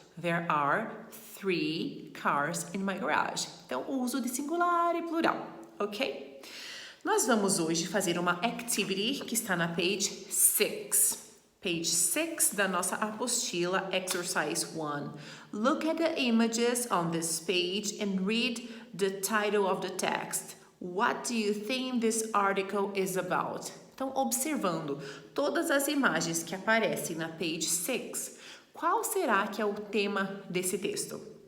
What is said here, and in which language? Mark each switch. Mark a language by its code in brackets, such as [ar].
[en] There are 3 cars in my garage. [pt] Então, o uso de singular e plural, ok? Nós vamos hoje fazer uma activity que está na page 6. Page 6 da nossa apostila, exercise 1. [en] Look at the images on this page and read the title of the text. What do you think this article is about? [pt] Então, observando todas as imagens que aparecem na page 6, qual será que é o tema desse texto?